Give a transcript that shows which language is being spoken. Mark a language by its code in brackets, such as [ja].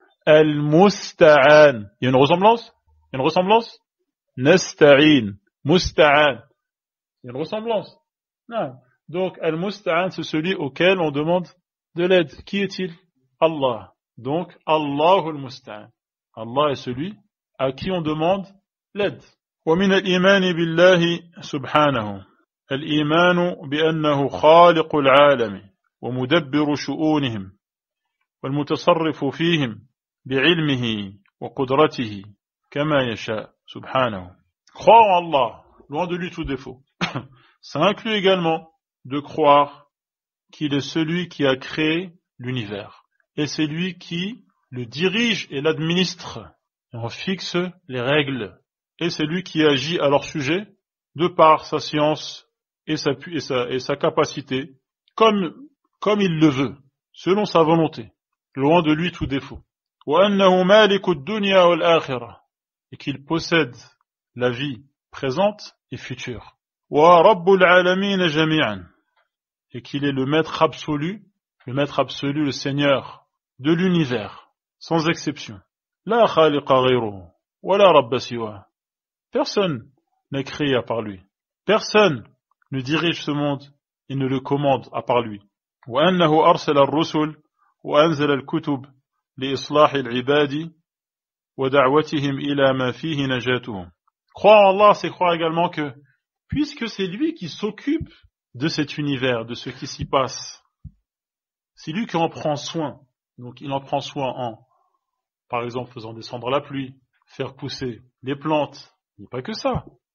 [fr] Al-musta'an. Il y a une ressemblance? Il y a une ressemblance? Nasta'in. Musta'an. Il y a une ressemblance? Non. Donc, al-musta'an, c'est celui auquel on demande de l'aide. Qui est-il? Allah. Donc, [ar] Allahul musta'an. [fr] Allah est celui à qui on demande l'aide. [ar] ومن الإيمان بالله سبحانه الإيمان بأنه خالق العالم ومدبر شؤونهم والمتصرف فيهم بعلمه وقدرته كما يشاء سبحانه. [fr] Croire en Allah, loin de lui tout défaut. Ça inclut également de croire qu'il est celui qui a créé l'univers et c'est lui qui le dirige et l'administre. Et on fixe les règles. Et c'est lui qui agit à leur sujet, de par sa science et sa capacité, comme il le veut, selon sa volonté, loin de lui tout défaut. [ar] وَأَنَّهُ مَالِكُ الدُّنْيَا وَالْآخِرَةِ. [fr] Et qu'il possède la vie présente et future. [ar] وَرَبُّ الْعَالَمِينَ جَمِيعًا. [fr] Et qu'il est le maître absolu, le Seigneur de l'univers, sans exception. [ar] لا خالق غيره ولا رب سواه. [fr] Personne n'est créé à part lui. Personne ne dirige ce monde et ne le commande à part lui. [ar] وأنه أرسل الرسل وأنزل الكتب لإصلاح العباد ودعوتهم إلى ما فيه نجاتهم. [fr] Croire en Allah, c'est croire également que, puisque c'est lui qui s'occupe de cet univers, de ce qui s'y passe, c'est lui qui en prend soin. Donc il en prend soin en, par exemple, faisant descendre la pluie, faire pousser les plantes, mais pas que ça.